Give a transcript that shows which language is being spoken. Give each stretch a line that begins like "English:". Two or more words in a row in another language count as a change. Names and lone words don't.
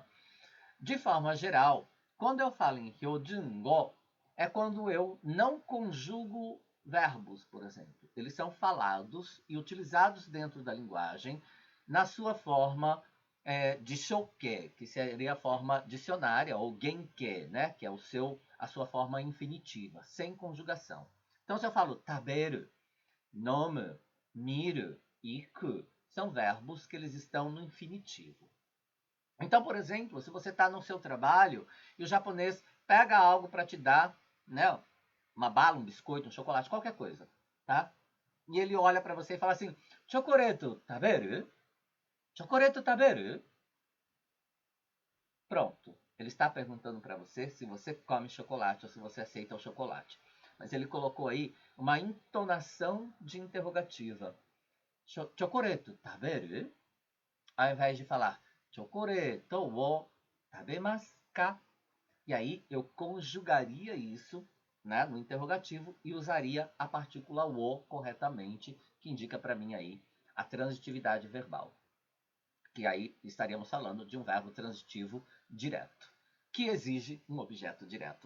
Portuguese: De forma geral, quando eu falo em Hyojungo, é quando eu não conjugo verbos, por exemplo. Eles são falados e utilizados dentro da linguagem na sua forma de shoke, que seria a forma dicionária, ou genke, né, que é a sua forma infinitiva, sem conjugação. Então, se eu falo
Japanese: 食べる、飲む、見る、行く,
Portuguese: são verbos que eles estão no infinitivo. Então, por exemplo, se você está no seu trabalho e o japonês pega algo para te dar, né, uma bala, um biscoito, um chocolate, qualquer coisa, tá? E ele olha para você e fala assim:
Japanese: "チョコレート食べる? チョコレート食べる?"
Portuguese: Pronto. Ele está perguntando para você se você come chocolate ou se você aceita o chocolate. Mas ele colocou aí uma entonação de interrogativa.
Japanese: チョコレート食べる?
Portuguese: Ao invés de falar
Japanese: チョコレートを食べますか?
Portuguese: E aí eu conjugaria isso, né, no interrogativo e usaria a partícula wo corretamente, que indica para mim aí a transitividade verbal. Que aí estaríamos falando de um verbo transitivo direto, que exige um objeto direto.